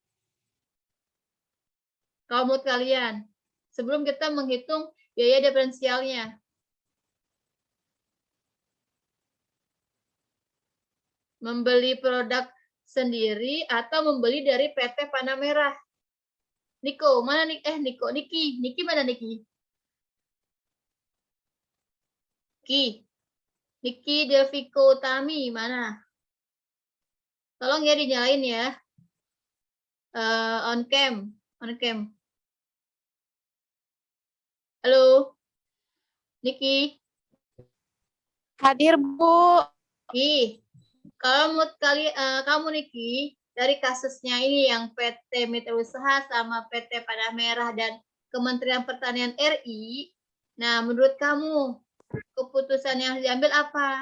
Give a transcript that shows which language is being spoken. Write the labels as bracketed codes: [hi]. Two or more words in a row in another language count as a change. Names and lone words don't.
[id] Kalau menurut kalian, sebelum kita menghitung biaya diferensialnya. Membeli produk sendiri atau membeli dari PT Panah Merah. Niko, mana nih? Niki mana Niki? Niki Delviko Tami mana? Tolong ya dinyalain ya. [en] On cam. [id] Halo, Niki. Hadir, Bu. Kalau menurut kamu Niki, dari kasusnya ini yang PT Mitra Usaha sama PT Panah Merah dan Kementerian Pertanian RI, nah menurut kamu keputusan yang diambil apa?